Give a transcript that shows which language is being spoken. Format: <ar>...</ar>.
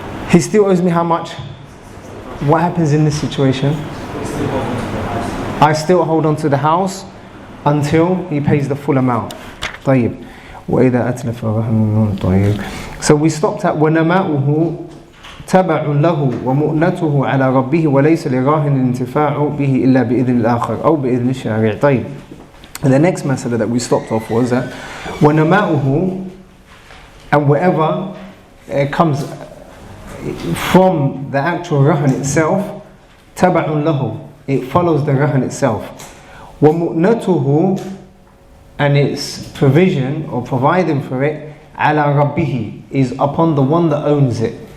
<en>He still owes me how much? What happens in this situation? I still hold on to the house until he pays the full amount.</en> <ar>طيب. وإذا أتلف رهن. طيب.</ar> <en>So we stopped at</en> <ar>وَنَمَاؤُهُ تبع له ومؤنته على ربه وليس لراهن الانتفاع به إلا بإذن الآخر أو بإذن الشارع. طيب.</ar> <en>And the next masala that we stopped off was that</en> <ar>وَنَمَاؤُهُ,</ar> <en>and whatever comes from the actual rahan itself,</en> <ar>تبع له,</ar> <en>it follows the rahan itself.</en> <ar>ومؤنته,</ar> <en>and its provision or providing for it,</en> <ar>على ربه,</ar> <en>is upon the one that owns it.</en>